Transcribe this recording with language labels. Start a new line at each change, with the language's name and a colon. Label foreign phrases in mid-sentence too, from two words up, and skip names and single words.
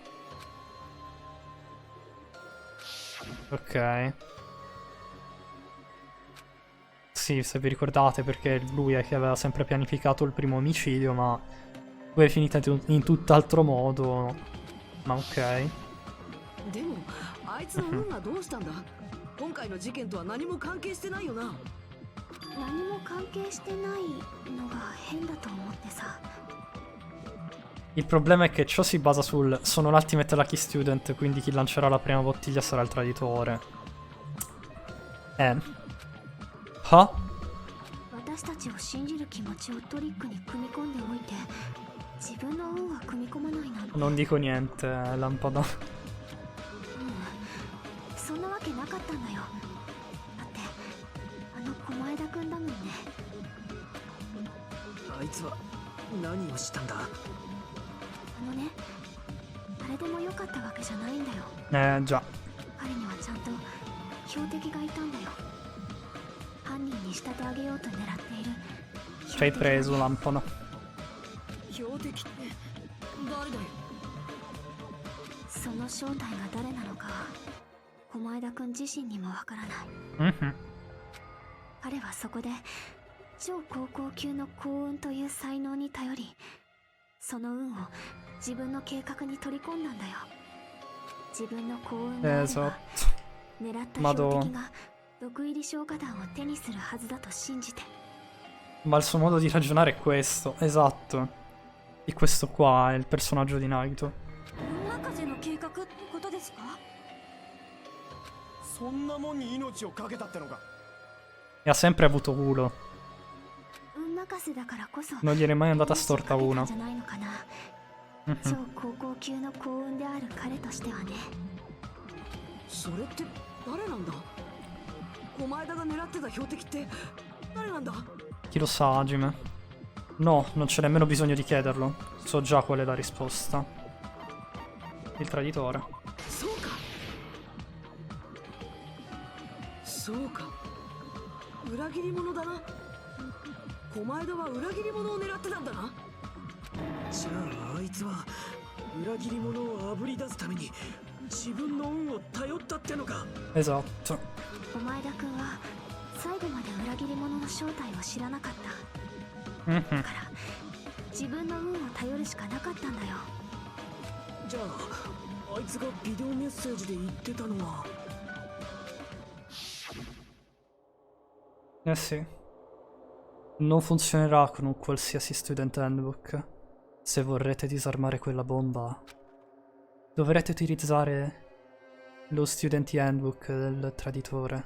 Italian: Ok. Sì, se vi ricordate, perché lui è che aveva sempre pianificato il primo omicidio, ma poi è finita in tutt'altro modo. Ma ok.
Japanese: でもあいつの運はどうしたんだ。今回の事件とは何も関係してないよな。何も関係してないのが変だと思ってさ。
Italian: Il problema è che ciò si basa sul sono l'
English: ultimate lucky student,
Italian: quindi chi lancerà la prima bottiglia sarà il traditore. Ha?
Japanese: 私たちを信じる気持ちをトリックに組み込んでおいて、自分の運は組み込まないなんて。
Italian: Non dico niente, lampada.
Japanese: そんなわけなかったんだよ。だってあの狛枝くんだもんね。あいつは何をしたんだ。あのね、誰でもよかったわけじゃないんだよ。
Italian: Già.
Japanese: 彼にはちゃんと標的がいたんだよ。犯人に仕立て上げようと狙っている。
Italian: Ci hai preso, lampada.
Japanese: 標的って誰だよ。その正体が誰なのか狛枝くん自身にもわからない。彼はそこで超高校級の幸運という才能に頼り、その運を自分の計画に取り込んだんだよ。自分の幸運があれば狙った標的が毒入り消化弾を手にするはずだと信じて。
Italian: Ma il suo modo di ragionare è questo, esatto. E questo qua è il personaggio di Naito.
Japanese: 博士の計画ってことですか？そんなもんに命をかけたってのか。
Italian: E ha sempre avuto culo.
Japanese: 運任せだからこそ
Italian: Non gliene è mai andata storta una.
Japanese: じゃないのかな。超高校級の幸運である彼としてはね。それって誰なんだ。狛枝が狙ってた標的って誰なんだ。
Italian: Chi lo sa, Hajime? No, non c'è nemmeno bisogno di chiederlo. So già qual è la risposta. Il traditore.
Japanese: そうか。そうか。裏切り者だな。狛枝は裏切り者を狙ってたんだな。じゃああいつは裏切り者をあぶり出すために自分の運を頼ったってのか。
Italian: Esatto.
Japanese: 狛枝くんは最後まで裏切り者の正体を知らなかった。だから自分の運を頼るしかなかったんだよ。じゃああいつがビデオメッセージで言ってたのは。
Italian: Eh sì. Non funzionerà con un qualsiasi
English: student handbook.
Italian: Se vorrete disarmare quella bomba, dovrete utilizzare lo
English: student handbook
Italian: del traditore.